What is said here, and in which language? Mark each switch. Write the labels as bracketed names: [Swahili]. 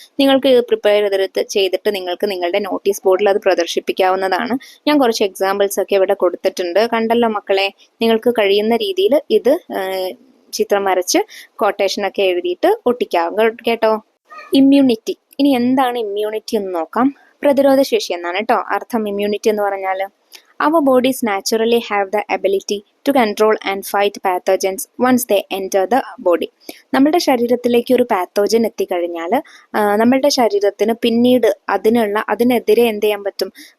[Malayalam] നിങ്ങൾക്ക് പ്രിപ്പയർ ചെയ്തിട്ട് നിങ്ങൾക്ക് നിങ്ങളുടെ നോട്ടീസ് ബോർഡിൽ അത് പ്രദർശിപ്പിക്കാവുന്നതാണ്. ഞാൻ കുറച്ച് എക്സാമ്പിൾസ് ഒക്കെ ഇവിടെ കൊടുത്തിട്ടുണ്ട്. കണ്ടല്ലോ മക്കളെ, നിങ്ങൾക്ക് കഴിയുന്ന രീതിയിൽ ഇത് ചിത്രം വരച്ച് കൊട്ടേഷനൊക്കെ എഴുതിയിട്ട് ഒട്ടിക്കാം കേട്ടോ. ഇമ്മ്യൂണിറ്റി. ഇനി എന്താണ് ഇമ്മ്യൂണിറ്റി എന്ന് നോക്കാം. പ്രതിരോധ ശേഷി എന്നാണ് കേട്ടോ അർത്ഥം. ഇമ്മ്യൂണിറ്റി എന്ന് പറഞ്ഞാൽ [English] our bodies naturally have the ability to control and fight pathogens once they enter the body. [Malayalam] നമ്മളുടെ ശരീരത്തിലേക്ക് ഒരു പാത്തോജൻ എത്തിക്കഴിഞ്ഞാൽ നമ്മളുടെ ശരീരത്തിന് പിന്നീട് അതിനെതിരെ എന്ത് ചെയ്യാൻ പറ്റും?